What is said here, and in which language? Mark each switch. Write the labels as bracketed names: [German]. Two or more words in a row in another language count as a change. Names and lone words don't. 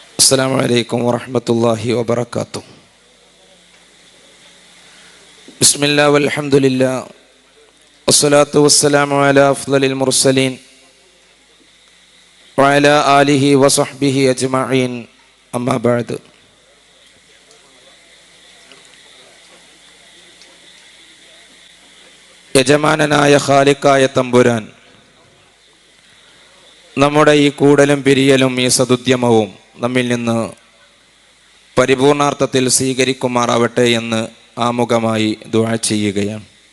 [Arabic] السلام عليكم ورحمة الله وبركاته. بسم الله والحمد لله والصلاة والسلام على أفضل المرسلين وعلى آله وصحبه أجمعين أما بعد. [Malayalam] യജമാനനായ ഖാലിഖായ തമ്പുരാൻ നമ്മുടെ ഈ കൂടലും പിരിയലും ഈ സദുദ്യമവും നമ്മിൽ നിന്ന് പരിപൂർണാർത്ഥത്തിൽ സ്വീകരിക്കുമാറാവട്ടെ എന്ന് ആമുഖമായി ദുആ ചെയ്യുകയാണ്.